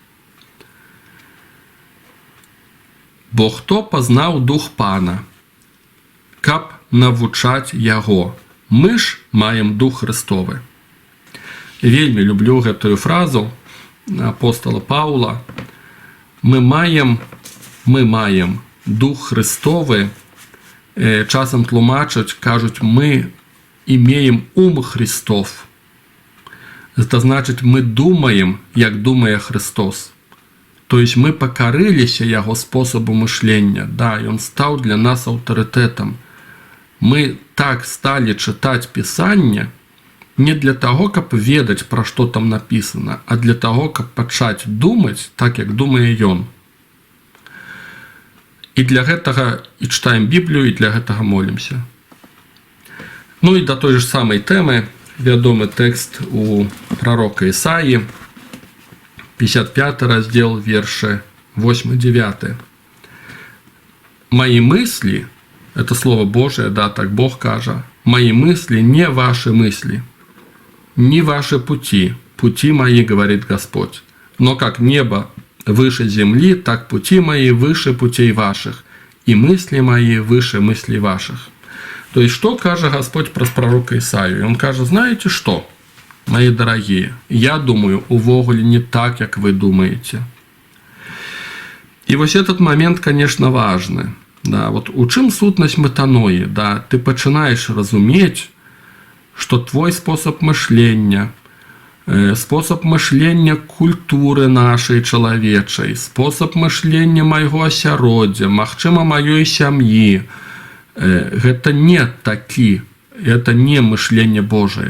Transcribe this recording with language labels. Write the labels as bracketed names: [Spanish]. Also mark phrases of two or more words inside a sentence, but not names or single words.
[Belarusian] Бо хто пазнаў дух Пана, каб навучаць яго? Мы ж маем дух Христовы. Вельмі люблю гэтую фразу апостола Паўла. Мы маем дух Христовы. Часам тлумачаць, кажуць, [Russian] мы имеем ум Христов. Это значит, мы думаем, [Belarusian] як думае Христос. [Russian] То есть [Belarusian] мы покорыліся яго спосабу мышлення. Да, ён стаў для нас аўтарытэтам. Мы так стали чытаць Пісанне [Russian] не для того, [Belarusian] каб ведаць, пра што там напісана, а [Russian] для того, [Belarusian] каб пачаць думаць так, як думае ён. І для гэтага і чытаем Біблію, і для гэтага молімся. Ну і да той же самай тэмы вядомы тэкст у прарока Ісаі, 55 раздел, верши 8-9. [Russian] «Мои мысли», это Слово Божие, да, [Belarusian] так Бог кажа, [Russian] «мои мысли не ваши мысли, не ваши пути, пути мои, говорит Господь. Но как небо выше земли, так пути мои выше путей ваших, и мысли мои выше мыслей ваших». То есть, что каже Господь про пророка Исаию? Он каже, знаете что, мои дорогие, я думаю, увогуле не так, как вы думаете. И вот этот момент, конечно, важный. [Belarusian] Да, вот у чым сутнасць метаноі, да, ты пачынаеш разумець, што твой спосаб мышлення, спосаб мышлення культуры нашай чалавечай, спосаб мышлення майго асяроддзя, магчыма, маёй сям'і, гэта не такі, [Russian] это не [Belarusian] мышленне Божае.